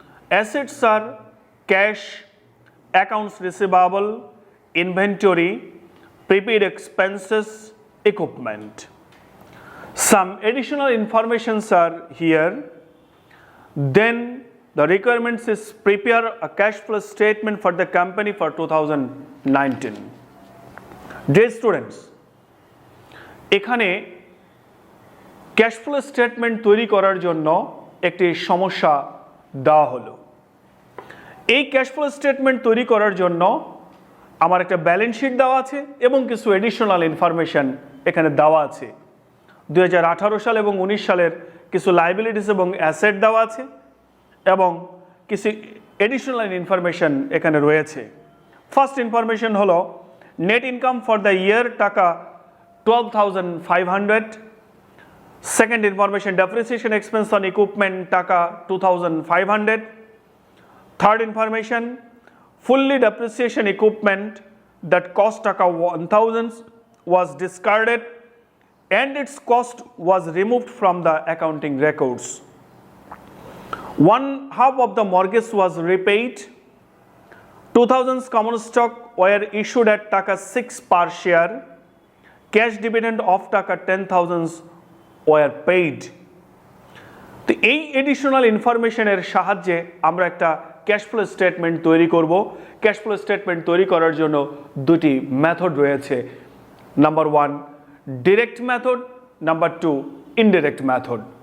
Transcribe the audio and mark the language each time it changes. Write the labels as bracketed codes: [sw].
[en] Assets are cash, accounts receivable, inventory, prepaid expenses, equipment. Some additional informations are here. Then the requirements is prepare a cash flow statement for the company for 2019. [bn] Dear students, এখানে cash flow statement তৈরি করার জন্য একটি সমস্যা দেওয়া হলো। এই cash flow statement তৈরি করার জন্য আমার একটা ব্যালেন্স শিট দেওয়া আছে এবং কিছু এডিশনাল ইনফরমেশন এখানে দেওয়া আছে। 2018 সাল এবং 19 সালের কিছু লাইবিলিটিস এবং অ্যাসেট দেওয়া আছে এবং কিছু এডিশনাল ইনফরমেশন এখানে রয়েছে। [en] First information হলো net income for the year taka 12,500. Second information, depreciation expense on equipment taka 2,500. Third information, fully depreciation equipment that cost taka 1,000 was discarded and its cost was removed from the accounting records. 1/2 of the mortgage was repaid. 2,000 common stock were issued at taka 6 per share. Cash dividend of taka 10,000 were paid. [bn] তো এই additional ইনফরমেশনের সাহায্যে আমরা একটা cash flow statement তৈরি করব। Cash flow statement তৈরি করার জন্য দুটি মেথড রয়েছে। Number 1 direct method, number 2 indirect method.